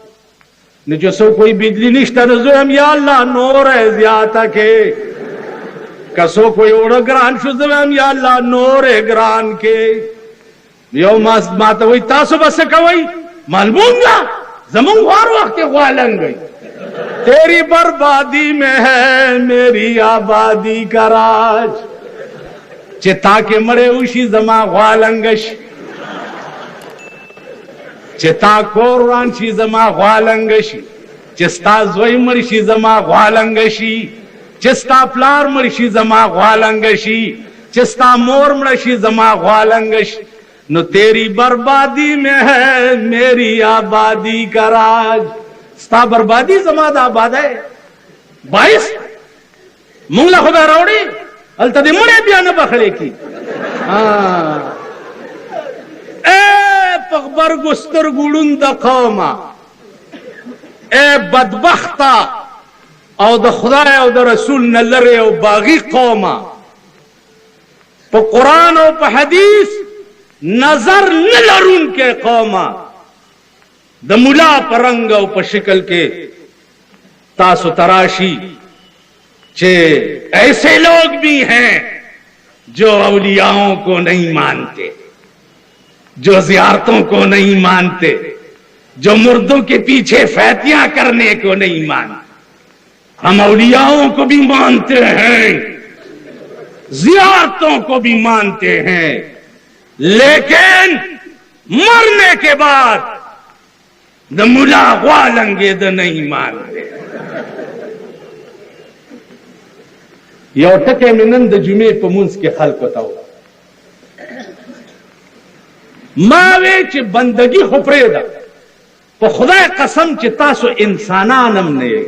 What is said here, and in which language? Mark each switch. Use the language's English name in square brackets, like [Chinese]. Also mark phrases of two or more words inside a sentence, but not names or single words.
[Pashto] نو چې څوک کوئی بجلی نشته نو زه هم یا الله نور زیاته کې. که څوک کوئی اوړه ګران شو زه هم یا الله نور ګران کې. یو ما ته وایي تاسو به څه کوئ؟ معلومه زمونږ هر وخت کې غوا لنګئ. [Urdu] تیری بربادی میں ہے میری آبادی کا راج. [Pashto] چې تا کې مړې وشي زما غوا لنګه شي، چې تا کور وران شي زما غوا لنګه شي، چې ستا زوی مړ شي زما غوالنګ شي، چې ستا پلار مړ شي زما غوالنګ شي، چې ستا مور مړ شي زما غوالنګ شي، نو [Urdu] تیری بربادی میں ہے میری آبادی کا راج. [Pashto] ستا بربادی زما د آبادی باعث مونږ له خدای راوړي هلته دې مړی بیا نه بخړې کی. اے په غبرګو سترګو ړوند قومه، اے بدبخته او د خدای او د رسول نه لرې او باغي قومه، په قرآن او په حدیث نظر نه لرونکې قومه، د ملا په رنګ او په شکل کې تاسو تراشی [Urdu] کہ ایسے لوگ بھی ہیں جو اولیاؤں کو نہیں مانتے، جو زیارتوں کو نہیں مانتے، جو مردوں کے پیچھے فیتیاں کرنے کو نہیں مانتے. ہم اولیاؤں کو بھی مانتے ہیں، زیارتوں کو بھی مانتے ہیں، لیکن مرنے کے بعد [Pashto] د ملا غوالنګې د [Urdu] نہیں مانتے. [Pashto] یو ټکی مې نن د جمعې په مونځ کې خلکو ته وویل، ما وی چې بندګي خو پرېږده، په خدای قسم چې تاسو انسانان هم نه یې.